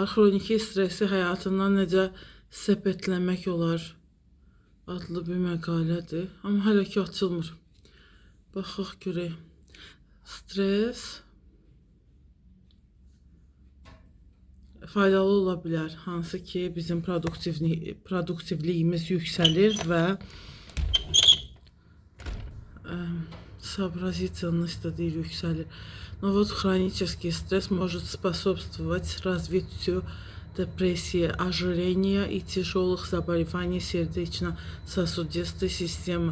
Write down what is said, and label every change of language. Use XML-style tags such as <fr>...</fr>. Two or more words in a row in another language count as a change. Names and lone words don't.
<az>Xroniki stressi həyatından necə səpətləmək olar adlı bir məqalədir. Amma hələ ki açılmır. Baxaq görək. Stres faydalı ola bilər. Hansı ki bizim produktivliyimiz yüksəlir və сообразительность yüksəlir.</az> <ru>Но вот хронический стресс может способствовать развитию депрессии, ожирения и тяжелых заболеваний сердечно-сосудистой системы.</ru>